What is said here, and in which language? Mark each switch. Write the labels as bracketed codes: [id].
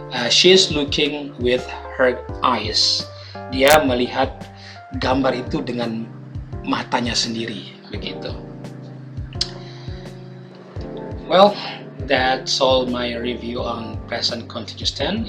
[en] She's looking with her eyes. [id] Dia melihat gambar itu dengan matanya sendiri, begitu. [en] Well, that's all my review on present continuous tense.